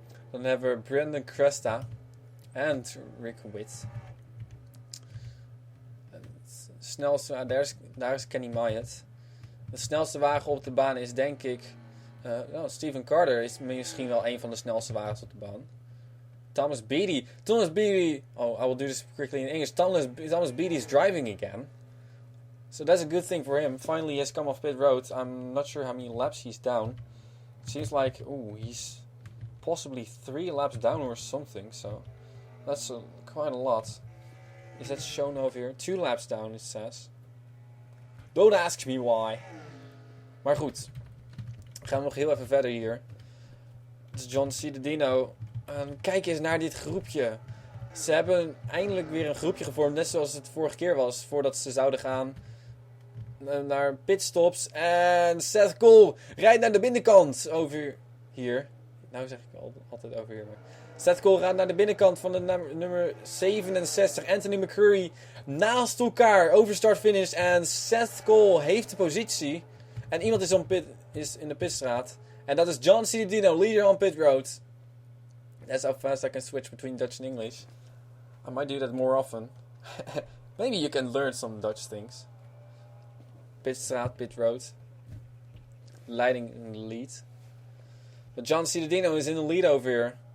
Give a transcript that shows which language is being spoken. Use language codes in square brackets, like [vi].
[nl] Dan hebben we Brandon Cresta. En Rick Witt. Snelste, daar is Kenny Myatt. De snelste wagen op de baan is denk ik... Steven Carter is misschien wel een van de snelste wagens op de baan. Thomas Beatty. [en] Oh, I will do this quickly in English. Thomas Beatty is driving again. So that's a good thing for him. Finally he has come off pit road. I'm not sure how many laps he's down. It seems like, he's possibly 3 laps down or something. So that's quite a lot. Is that shown over here? 2 laps down, it says. Don't ask me why. [nl] Maar goed. Gaan we nog heel even verder hier. Het is John Cittadino. Kijk eens naar dit groepje. Ze hebben eindelijk weer een groepje gevormd. Net zoals het vorige keer was. Voordat ze zouden gaan naar pitstops. En Seth Cole rijdt naar de binnenkant. Over hier. Nou zeg ik altijd over hier. Maar Seth Cole gaat naar de binnenkant van de nummer 67. Anthony McCurry naast elkaar. Overstart-finish. En Seth Cole heeft de positie. En iemand is in de pitstraat. En dat is John Cittadino, [en] leader on pit road. That's how fast I can switch between Dutch and English. I might do that more often. Maybe you can learn some Dutch things. Pitstraat, pit road. Leiding in the lead. But John Cittadino is in the lead over here.